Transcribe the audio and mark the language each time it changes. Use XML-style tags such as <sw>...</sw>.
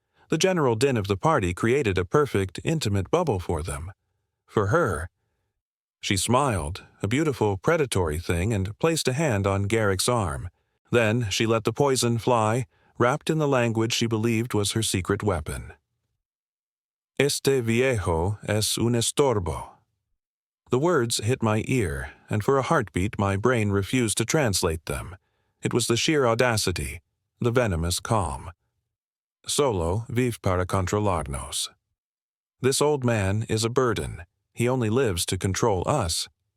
<en>The general din of the party created a perfect, intimate bubble for them. For her. She smiled, a beautiful predatory thing, and placed a hand on Garrick's arm. Then she let the poison fly, wrapped in the language she believed was her secret weapon.</en> <es>Este viejo es un estorbo.</es> <en>The words hit my ear, and for a heartbeat my brain refused to translate them. It was the sheer audacity, the venomous calm.</en> <es>Solo vive para controlarnos.</es> <en>This old man is a burden. He only lives to control us.</en>